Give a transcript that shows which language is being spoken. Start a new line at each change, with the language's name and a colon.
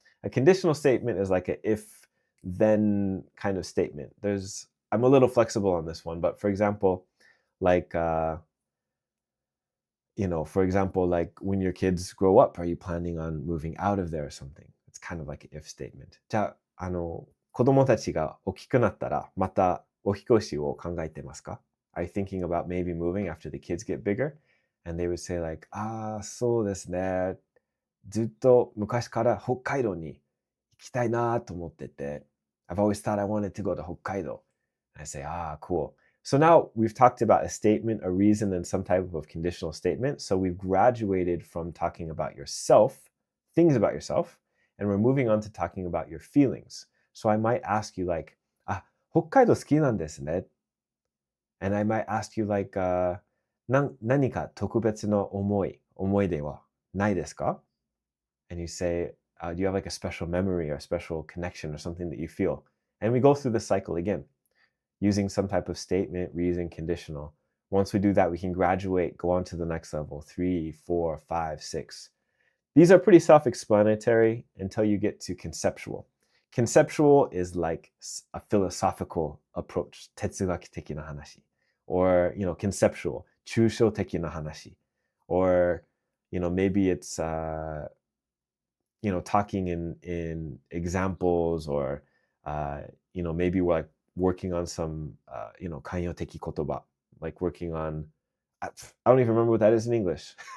English: A conditional statement is like a if then kind of statement. I'm a little flexible on this one, but for example, like like when your kids grow up, are you planning on moving out of there or something? It's kind of like an if statement.
Japanese: じゃあ、子供たちが大きくなったら、またお引っ越しを考えてますか?
English: Are you thinking about maybe moving after the kids get bigger? And they would say like,
Japanese: ああ、そうですね。ずっと昔から北海道に行きたいなと思ってて、
English: I've always thought I wanted to go to Hokkaido. And I say, cool. So now we've talked about a statement, a reason, and some type of conditional statement. So we've graduated from talking about yourself, things about yourself, and we're moving on to talking about your feelings. So I might ask you like,
Japanese: 北海道好きなんですね.
English: And I might ask you like,
Japanese: 何か特別の思い出はないですか?
English: And you say, do you have like a special memory or a special connection or something that you feel? And we go through the cycle again, using some type of statement, reason, conditional. Once we do that, we can graduate, go on to the next level, 3, 4, 5, 6. These are pretty self-explanatory until you get to conceptual. Conceptual is like a philosophical approach,
Japanese: 哲学的な話.
English: Or, conceptual,
Japanese: 抽象的な話.
English: Or, maybe it's, talking in examples, or, maybe we're like working on some,
Japanese: 慣用的言葉,
English: like working on, I don't even remember what that is in English.